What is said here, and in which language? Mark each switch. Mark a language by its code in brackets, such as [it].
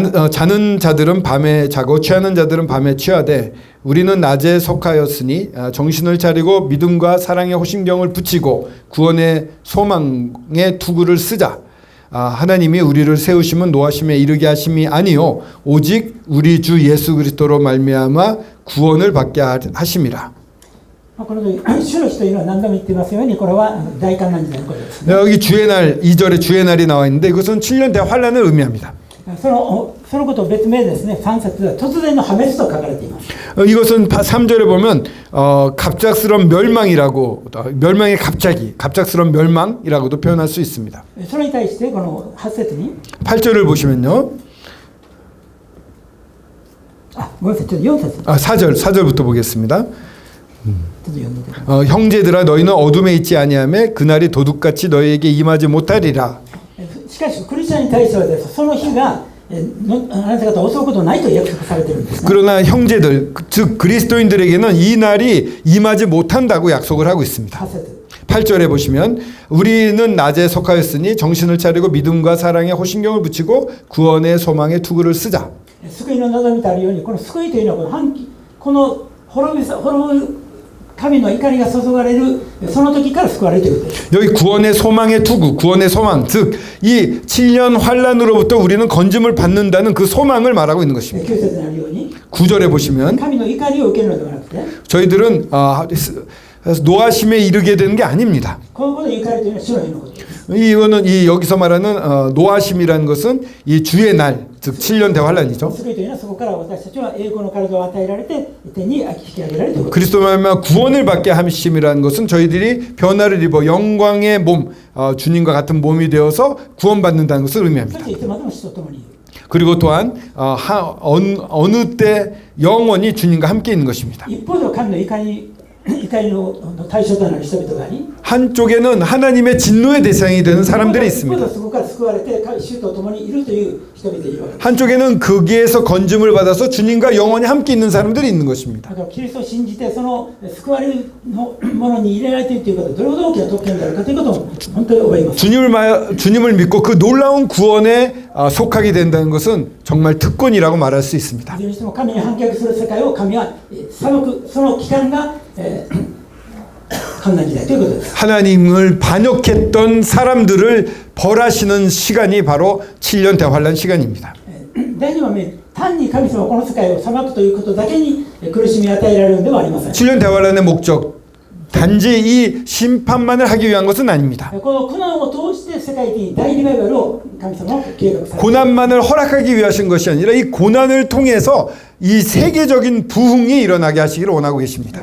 [ko] 자는 자들은 밤에 자고 취하는 자들은 밤에 취하되 우리는 낮에 속하였으니 정신을 차리고 믿음과 사랑의 호심경을 붙이고 구원의 소망의 투구를 쓰자. 하나님이 우리를 세우심은 노하심에 이르게 하심이 아니요 오직 우리 주 예수 그리스도로 말미암아 구원을 받게 하심이라. [ja] この時主の日というのは何度も言ってますように、これは大観覧時代のことです。 [ko] 여기 주의 날 2절에 주의 날이 나와 있는데 이것은 7년 대환란을 의미합니다. [ja] そのことを別名ですね、3節では突然の破滅と書かれています。 [ko] 이것은 3절에 보면 갑작스러운 멸망이라고 멸망의 갑작스러운 멸망이라고도 표현할 수 있습니다. [ja] それに対してこの8節に [ko] 8절을 보시면요. [ja] ごめんなさい、ちょっと4節 [ko] 4절부터 보겠습니다. [ja] ちょっと読んでください。 [ko] 형제들아 너희는 어둠에 있지 아니하매 그날이 도둑같이 너희에게 임하지 못하리라. [ja] しかしクリスチャンに対してはです、その日があなた方襲うことないと約束されているんですね。 [ko] 그러나 형제들 즉 그리스도인들에게는 이 날이 임하지 못한다고 약속을 하고 있습니다. [ja] 8節 [ko] 8절에 보시면 우리는 낮에 속하였으니 정신을 차리고 믿음과 사랑에 호심경을 붙이고 구원의 소망의 투구를 쓰자. [ja] 救いの望みとあるように、この救いというのはこの滅ぶ神の怒りが注がれるその時から救われるということです。 [ko] 여기 구원의 소망의 투구, 구원의 소망, 즉 이 7년 환란으로부터 우리는 건짐을 받는다는 그 소망을 말하고 있는 것입니다. [ja] 9節にあるように [ko] 9절에 보시면 [ja] 神の怒りを受けるのではなくて、 [ko] 저희들은 노하심에 이르게 되는 게 아닙니다. [ja] このことで怒りというのは主の日のことです。 [ko] 이거는 여기서 말하는 노하심이라는 것은 이 주의 날, 즉 7년 대환란이죠. [ja] 救いというのはそこから私たちは栄光の体を与えられて天に引き上げられるということです。 [ko] 그리스도 말미암아 구원을 받게 하심이라는 것은 저희들이 변화를 입어 영광의 몸, 주님과 같은 몸이 되어서 구원받는다는 것을 [ja] そ [ko] 의미합니다. [ja] していつまでも主と共にいる。 [ko] 그리고 또한 어느 때 영원히 주님과 함께 있는 것입니다. [ja] 一方では神の怒りの対象となる人々があり、 [ko] 한쪽에는 하나님의 진노의 대상이 되는 사람들이 [ja] 一方ではそこから救われて主と共にいるという人々がいるわけです。 [ko] 한쪽에는 거기에서 건짐을 받아서 주님과 영원히 함께 있는 사람들이 있는 것입니다. [ja] だからキリストを信じてその救われるものに入れられているということはどれほど大きな特権であるかということを本当に覚えます。 [ko] 주님을 믿고 그 놀라운 구원에 속하게 된다는 것은 정말 특권이라고 말할 수 있습니다. [ja] いずれにしても神に反逆する世界を神は裁く、その期間が観覧時代ということです。 [ko] 하나님을 반역했던 사람들을 벌하시는 시간이 바로 7년 대환란 시간입니다. [ja] 第2番目、単に神様はこの世界を裁くということだけに苦しみを与えられるのではありません。 [ko] 7년 대환란의 목적 단지 이 심판만을 하기 위한 것은 아닙니다. [ja] この苦難を通して世界的に大リバイバルを神様は計画されています。 [ko] 고난만을 허락하기 위하신 것이 아니라 이 고난을 통해서 이 세계적인 부흥이 일어나게 하시기를 원하고 계십니다.